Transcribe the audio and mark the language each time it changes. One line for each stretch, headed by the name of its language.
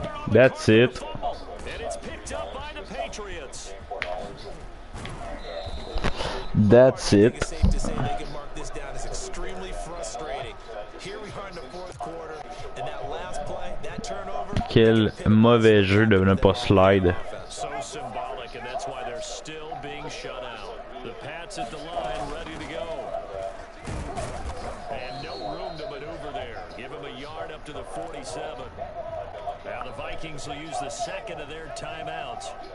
English: That's it. And it's picked up by the Patriots. That's it. It's safe to say they can mark this down as extremely frustrating. Here we are in the fourth quarter, and that last play, that turnover.
French: Quel mauvais jeu de ne pas slide.
English: So symbolic, and that's why they're still being shut out. The Pats at the line, ready to go. And no room to maneuver there. Give him a yard up to the 47. Now the Vikings will use the second of their timeouts.